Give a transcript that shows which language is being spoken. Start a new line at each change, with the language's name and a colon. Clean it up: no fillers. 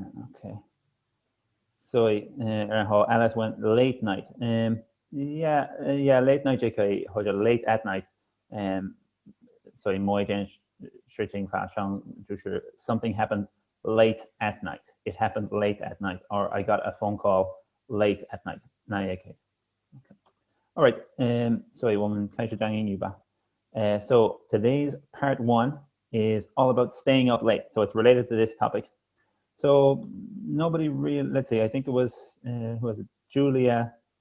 English: OK，
Chinese: 所以然后
English: Alice 问 late night， late night
Chinese: 也可以，或者
English: late at night，
Chinese: 所以某一件事情发生，就是
English: something happened late at night， it happened late at night， or I got a phone call late at night，
Chinese: 那也可以。
English: All right，
Chinese: 所以我们开始讲英语吧。
English: So today's part 1 is all about staying up late. So it's related to this topic. So nobody really, let's see, I think it was, who was it? Julia.